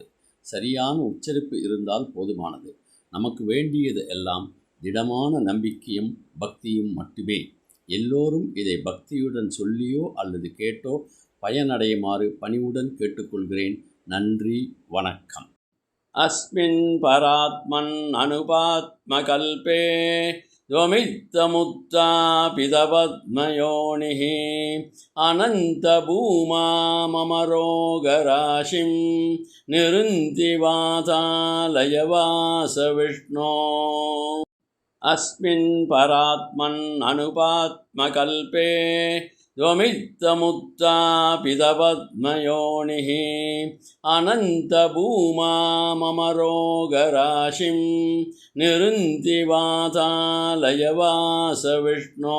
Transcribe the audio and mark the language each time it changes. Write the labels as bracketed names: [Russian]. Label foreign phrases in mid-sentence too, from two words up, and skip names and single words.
[Tamil] சரியான உச்சரிப்பு இருந்தால் போதுமானது. நமக்கு வேண்டியது எல்லாம் திடமான நம்பிக்கையும் பக்தியும் மட்டுமே. எல்லோரும் இதை பக்தியுடன் சொல்லியோ அல்லது கேட்டோ பயனடையுமாறு பணிவுடன் கேட்டுக்கொள்கிறேன். நன்றி, வணக்கம். [Sanskrit] अस्मिन् परात्मन् अनुपात्मकल्पे त्वमित्तमुत्थापितपद्मयोनिः अनन्तभूमा मम रोगराशिं निरुन्ति वातालयवासविष्णो. अस्मिन् परात्मन् अनुपात्मकल्पे त्वमित्तमुत्थापितपद्मयोनिः अनन्तभूमा मम रोगराशिं निरुन्ति वातालयवासविष्णो.